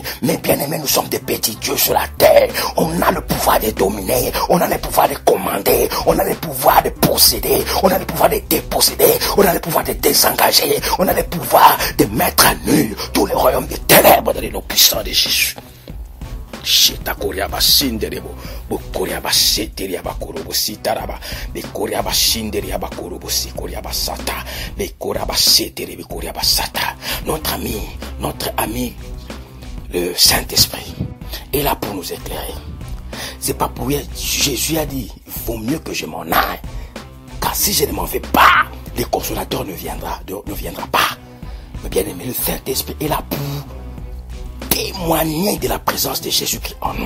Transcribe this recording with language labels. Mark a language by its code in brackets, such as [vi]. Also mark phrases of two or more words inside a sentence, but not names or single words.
[fr] Mais bien aimés, nous sommes des petits dieux sur la terre. On a le pouvoir de dominer, on a le pouvoir de commander, on a le pouvoir de posséder, on a le pouvoir de déposséder, on a le pouvoir de désengager, on a le pouvoir de mettre à nu tous les royaumes des ténèbres dans les noms puissants de Jésus. Sheta Koryaba Sinderebo, Bokoryaba Seteriaba Korobo Sitaraba, Bekoryaba Sinderiaba Korobo Sikoryaba Sata, Bekoryaba Seteribi Koryaba Sata. Notre ami, le Saint-Esprit, est là pour nous éclairer. C'est pas pour rien. Jésus a dit, il vaut mieux que je m'en aille, car si je ne m'en vais pas, le consolateur ne viendra pas. Mais bien aimé, le Saint-Esprit est là pour témoigner de la présence de Jésus-Christ en nous.